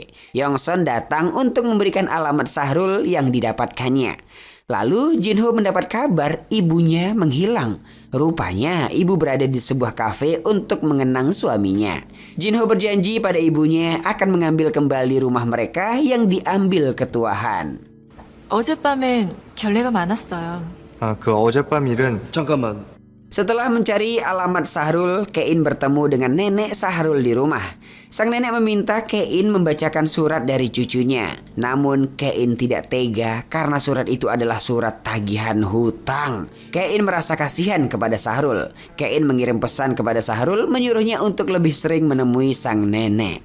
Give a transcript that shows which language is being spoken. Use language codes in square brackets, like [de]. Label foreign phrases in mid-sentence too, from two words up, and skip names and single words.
[id] Yongson datang untuk memberikan alamat Sahrul yang didapatkannya. Lalu Jinho mendapat kabar ibunya menghilang. Rupanya ibu berada di sebuah kafe untuk mengenang suaminya. Jinho berjanji pada ibunya akan mengambil kembali rumah mereka yang diambil Ketua Han. [ko] 어젯밤엔 결례가 많았어요. 아, 그 어젯밤 일은 잠깐만. [id] Setelah mencari alamat Sahrul, Kein bertemu dengan nenek Sahrul di rumah. Sang nenek meminta Kein membacakan surat dari cucunya. Namun Kein tidak tega karena surat itu adalah surat tagihan hutang. Kein merasa kasihan kepada Sahrul. Kein mengirim pesan kepada Sahrul menyuruhnya untuk lebih sering menemui sang nenek.